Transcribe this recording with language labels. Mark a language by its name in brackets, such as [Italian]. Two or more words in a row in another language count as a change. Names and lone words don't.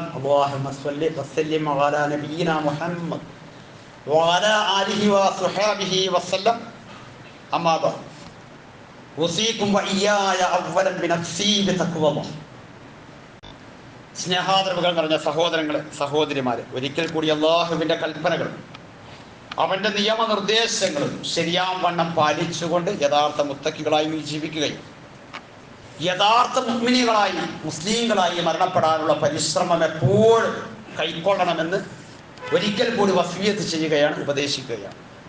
[Arabic] اللهم صل وسلم على نبينا محمد وعلى آله وصحبه وسلم. أما بعد أوصيكم وإياي أولا بنفسي بتقوى الله. [Malayalam] സ്നേഹാദരവുകൾ നിറഞ്ഞ സഹോദരങ്ങളെ, സഹോദരിമാരെ, ഒരിക്കൽ കൂടി അല്ലാഹുവിൻ്റെ കൽപ്പനകൾ, അവന്റെ നിയമനിർദ്ദേശങ്ങളും ശരിയാവണ്ണം പാലിച്ചുകൊണ്ട് യഥാർത്ഥ മുത്തക്കികളായി ജീവിക്കുകയും യഥാർത്ഥ മുഅ്മിനീകളായി, മുസ്ലിങ്ങളായി മരണപ്പെടാനുള്ള പരിശ്രമം എപ്പോഴും കൈക്കൊള്ളണമെന്ന് ഒരിക്കൽ കൂടി വസിയത്ത് ചെയ്യുകയാണ്, ഉപദേശിക്കുകയാണ്.